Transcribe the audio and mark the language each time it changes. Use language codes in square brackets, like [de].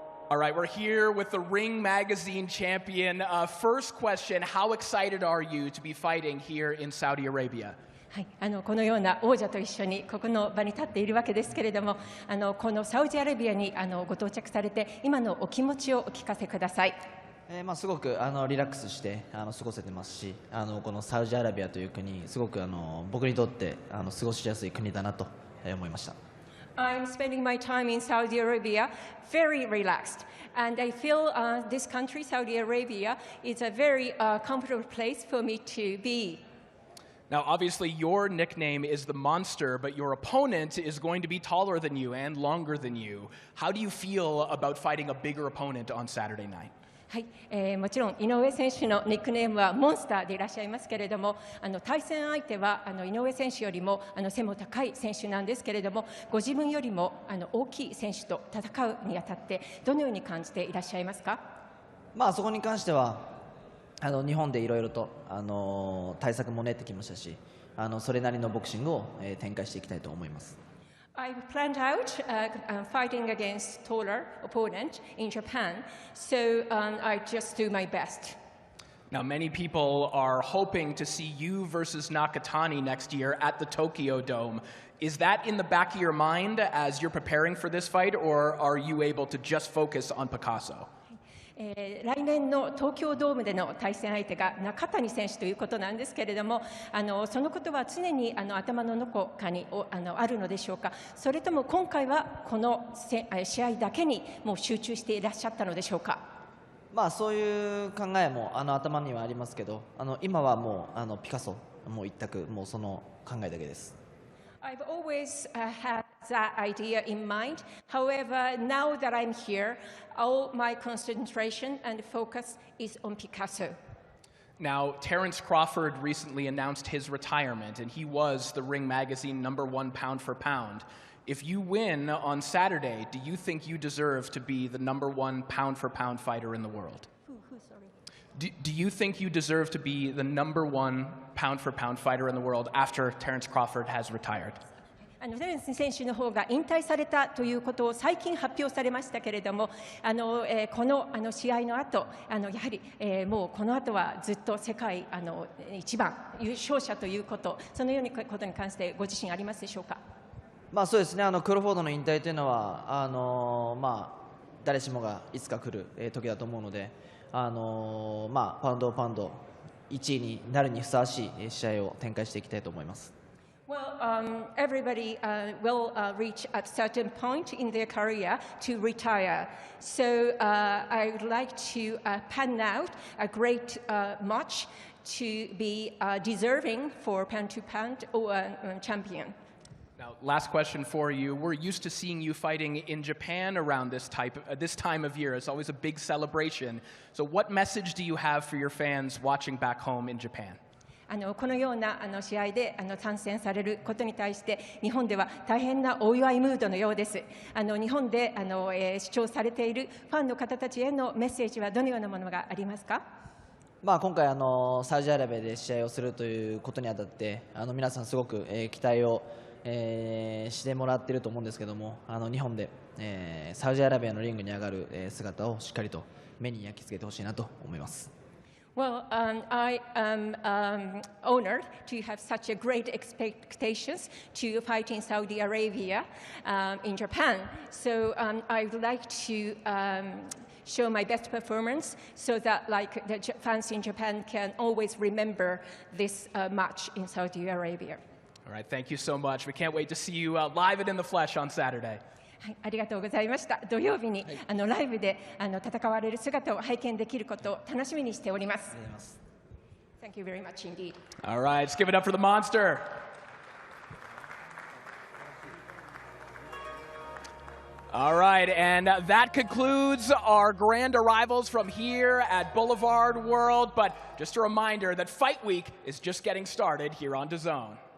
[en] All right, we're here with the Ring Magazine champion. First question, how excited are you to be fighting here in Saudi Arabia? [ja] はい、このような王者と一緒にここの場に立っているわけですけれども、このサウジアラビアにご到着されて今のお気持ちをお聞かせください。すごくリラックスして過ごせてますし、このサウジアラビアという国、すごく僕にとって過ごしやすい国だなと思いました。 [en] I'm spending my time in Saudi Arabia very relaxed, and I feel this country, Saudi Arabia, is a very comfortable place for me to be. Now, obviously, your nickname is the Monster, but your opponent is going to be taller than you and longer than you. How do you feel about fighting a bigger opponent on Saturday night? [ja] はい、もちろん井上選手のニックネームはモンスターでいらっしゃいますけれども、対戦相手は井上選手よりも背も高い選手なんですけれども、ご自分よりも大きい選手と戦うにあたってどのように感じていらっしゃいますか？そこに関しては日本でいろいろと対策も練ってきましたし、それなりのボクシングを展開していきたいと思います。 [en] I've planned out fighting against taller opponent in Japan, so I just do my best. Now, many people are hoping to see you versus Nakatani next year at the Tokyo Dome. Is that in the back of your mind as you're preparing for this fight, or are you able to just focus on Picasso? [ja] 来年の東京ドームでの対戦相手が中谷選手ということなんですけれども、そのことは常に頭のどこかにあるのでしょうか。それとも今回はこの試合だけにもう集中していらっしゃったのでしょうか。まあそういう考えも頭にはありますけど、今はもうピカソもう一択、もうその考えだけです。 [en] I've always had that idea in mind. However, now that I'm here, all my concentration and focus is on Picasso. Now, Terence Crawford recently announced his retirement, and he was the Ring Magazine #1 pound for pound. If you win on Saturday, do you think you deserve to be the #1 pound for pound fighter in the world? Do you think you deserve to be the #1 pound for pound fighter in the world after Terence Crawford has retired? [ja] テレンス選手の方が引退されたということを最近発表されましたけれども、この試合の後、やはりもうこの後はずっと世界一番優勝者ということ、そのようなことに関してご自身ありますでしょうか。まあそうですね、クロフォードの引退というのはまあ誰しもがいつか来る時だと思うので、まあパウンドパウンド1位になるにふさわしい試合を展開していきたいと思います。 [en] Well, everybody will reach a certain point in their career to retire. So I would like to pan out a great match to be deserving for pound-to-pound champion. Now, last question for you. We're used to seeing you fighting in Japan around this time of year. It's always a big celebration. So what message do you have for your fans watching back home in Japan? [ja] このような試合で参戦されることに対して日本では大変なお祝いムードのようです。日本で視聴されているファンの方たちへのメッセージはどのようなものがありますか。まあ今回サウジアラビアで試合をするということにあたって皆さんすごく期待をしてもらっていると思うんですけども、日本でサウジアラビアのリングに上がる姿をしっかりと目に焼き付けてほしいなと思います。 [en] Well, I am honored to have such a great expectations to fight in Saudi Arabia, in Japan. So I would like to show my best performance so that like the fans in Japan can always remember this match in Saudi Arabia. All right, thank you so much. We can't wait to see you live and in the flesh on Saturday. [ja] はい、ありがとうございました。土曜日にライブで戦われる姿を拝見できることを楽しみにしております。 [en] Thank you very much indeed. All right, let's give it up for the monster. All right, and that concludes our grand arrivals from here at Boulevard World. But just a reminder that Fight Week is just getting started here on DAZN.